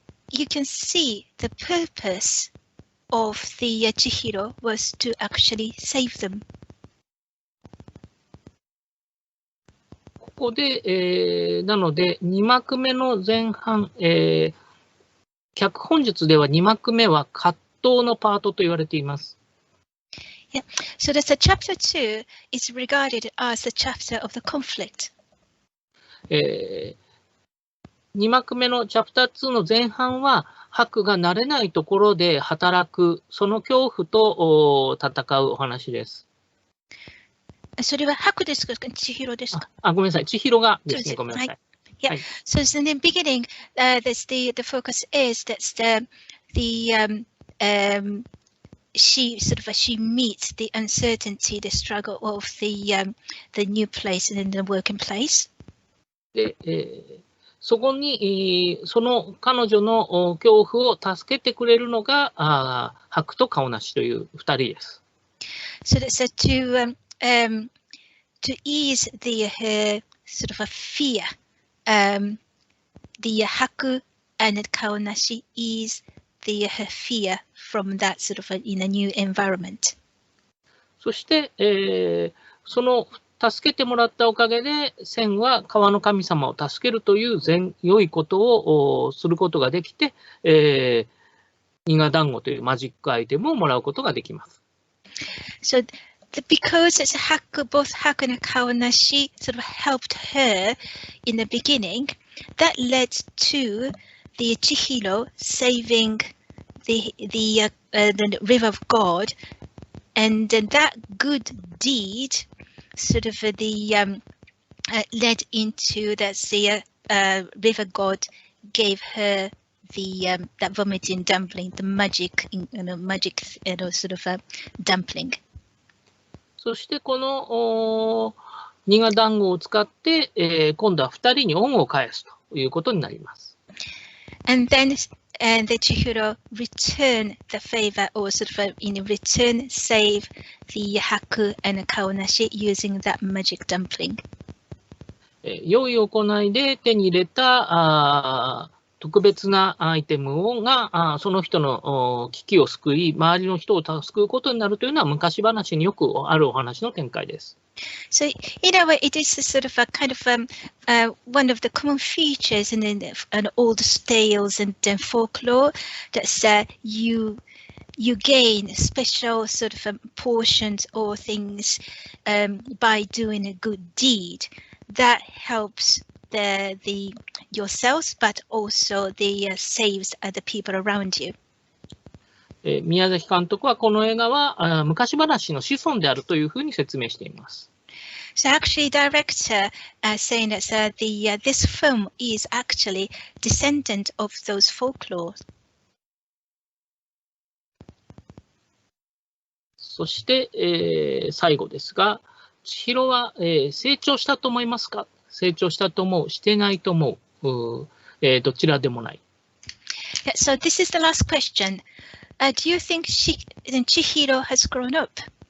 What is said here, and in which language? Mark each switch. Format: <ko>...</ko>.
<en>You can see the purpose of the Chihiro was to actually save them.</en> <ja>ここで、なので2幕目の前半、脚本術では2幕目は葛藤のパートと言われています。</ja> <en>Yeah, so that's chapter 2 is regarded as the chapter of the conflict.</en> <ja>2幕目のチャプター2の前半は、ハクが慣れないところで働く、その恐怖と戦うお話です。それはハクですか、千尋ですか？ごめんなさい、千尋がですね、ごめんなさい。</ja> <en>Yeah, so in the beginning, that's the focus is that's she meets the uncertainty, the struggle of the new place and in the working place.</en> <ja>で、そこにその彼女の恐怖を助けてくれるのがハクとカオナシという2人です。</ja> <en>So that's to ease the sort of a fear, the Haku and Kaonashi ease the fear from that sort of in a new environment.</en> <ja>そして、その助けてもらったおかげで、センは川の神様を助けるという良いことをすることができて、ニガ団子というマジックアイテムをもらうことができます。</ja> <en>So because it's both Haku and Kaonashi sort of helped her in the beginning, that led to the Chihiro saving the river of God, and then that good deed sort of led into that river god gave her that vomiting dumpling, the magic sort of dumpling.</en> <ja>そしてこのニガ団子を使って、今度は2人に恩を返すということになります。</ja> <en>And the Chihiro return the favor, or sort of in return save the Haku and Kaonashi using that magic dumpling.</en> <ja>良い行いで手に入れた特別なアイテムがその人の危機を救い、周りの人を救うことになるというのは昔話によくあるお話の展開です。</ja> <en>So in a way, it is a sort of a kind of one of the common features in old tales and folklore that you gain special sort of portions or things by doing a good deed that helps the yourselves, but also saves other people around you.</en> <ja>宮崎監督はこの映画は昔話の子孫であるというふうに説明しています。</ja> <en>So actually, director saying that this film is actually descendant of those folklore.</en> <ja>そして、最後ですが、千尋は、成長したと思いますか？成長したと思う、してないと思う、どちらでもない。</ja> <en>Yeah, so this is the last question. Do you think Chihiro has grown up?</en>